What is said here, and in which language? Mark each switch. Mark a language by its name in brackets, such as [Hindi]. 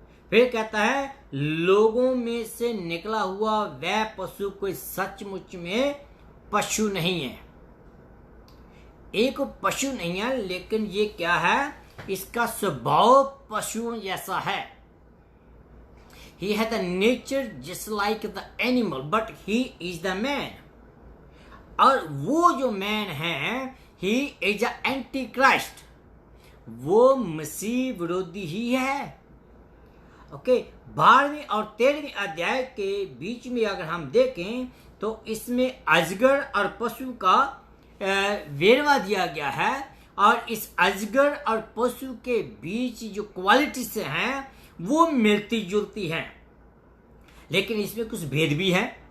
[Hindi] फिर कहता है लोगों में से निकला हुआ वह पशु कोई सचमुच में पशु नहीं है, एक पशु नहीं है, लेकिन ये क्या है, इसका स्वभाव पशुओं जैसा है। [English] He had a nature just like the animal, but he is the man. [Hindi] और वो जो मैन है, [English] he is the antichrist, [Hindi] वो मसीह विरोधी ही है। ओके, 12वें और 13वें अध्याय के बीच में अगर हम देखें तो इसमें अजगर और पशु का वेरवा दिया गया है, और इस अजगर और पशु के बीच जो क्वालिटीज हैं वो मिलती जुलती हैं, लेकिन इसमें कुछ भेद भी है।